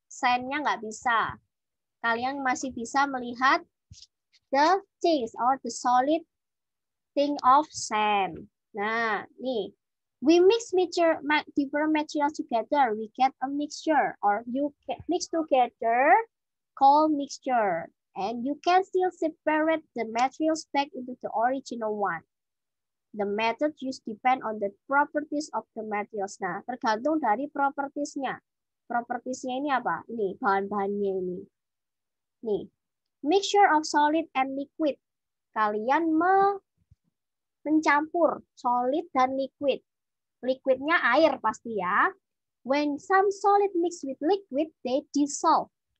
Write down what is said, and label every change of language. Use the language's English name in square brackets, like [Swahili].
[Indonesian] Sand-nya nggak bisa. Kalian masih bisa melihat [English] the things or the solid thing of sand. [Indonesian] Nah, nih. [English] We mix different materials together. We get a mixture, or you mix together called mixture. And you can still separate the materials back into the original one. The method used depend on the properties of the materials. [Indonesian] Nah, tergantung dari propertiesnya. Propertiesnya ini apa? Ini bahan-bahannya ini. Nih, [English] mixture of solid and liquid. [Indonesian] Kalian mencampur solid dan liquid. Liquidnya air pasti ya. [English] When some solid mix with liquid, they dissolve.